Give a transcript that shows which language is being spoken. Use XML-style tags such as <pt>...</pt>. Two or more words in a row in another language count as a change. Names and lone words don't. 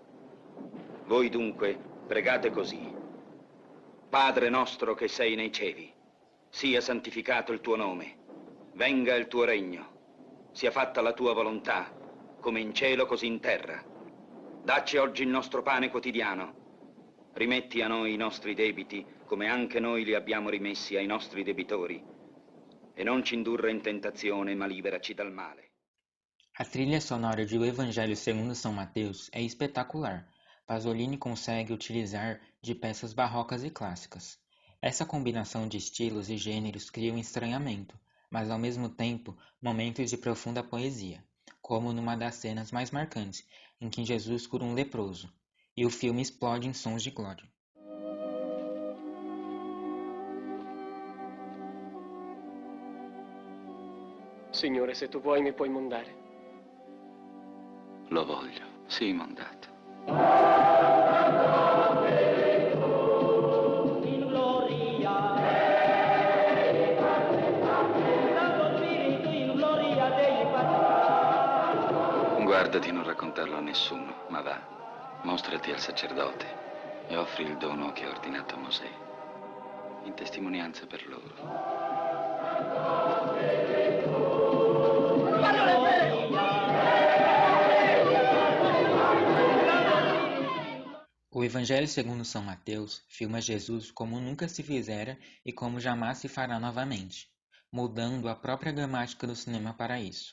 <it>Voi dunque pregate così. Padre nostro che sei nei cieli, sia santificato il tuo nome, venga il tuo regno, sia fatta la tua volontà, come in cielo così in terra. Dacci oggi il nostro pane quotidiano. Rimetti a noi i nostri debiti, come anche noi li abbiamo rimessi ai nostri debitori. E non ci indurre in tentazione, ma liberaci dal male.</it> <pt>A trilha sonora de O Evangelho segundo São Mateus é espetacular. Pasolini consegue utilizar de peças barrocas e clássicas. Essa combinação de estilos e gêneros cria um estranhamento, mas ao mesmo tempo momentos de profunda poesia, como numa das cenas mais marcantes, em que Jesus cura um leproso, e o filme explode em sons de glória.</pt> <it>Signore, se tu vuoi mi puoi mandare. Lo voglio, sì, mandate. Guarda di non raccontarlo a nessuno, ma va, mostrati al sacerdote e offri il dono che ha ordinato Mosè, in testimonianza per loro.</it> <pt>O Evangelho segundo São Mateus filma Jesus como nunca se fizera e como jamais se fará novamente, mudando a própria gramática do cinema para isso.</pt>